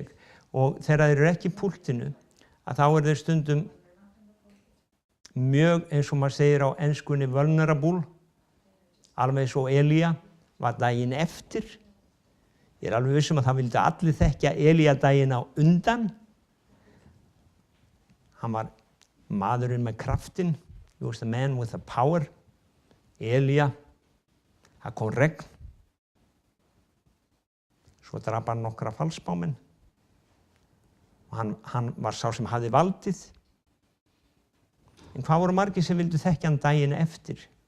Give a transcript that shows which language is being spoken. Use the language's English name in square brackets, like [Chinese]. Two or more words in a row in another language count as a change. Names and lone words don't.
[Icelandic] Og þegar þeir eru ekki í púltinu, að þá þeir stundum mjög, eins og maður segir á enskunni, vulnerable, alveg eins og Elía var daginn eftir. Ég alveg viss að það vildi allir þekkja Elía daginn á undan. Hann var maðurinn með kraftin. [English] He was the man with the power. [Icelandic] Elía, það kom regn. Svo drap hann nokkra falsbámenn. Hann var sá sem hafði valdið. En hvað voru margir sem vildu þekkja hann daginn eftir?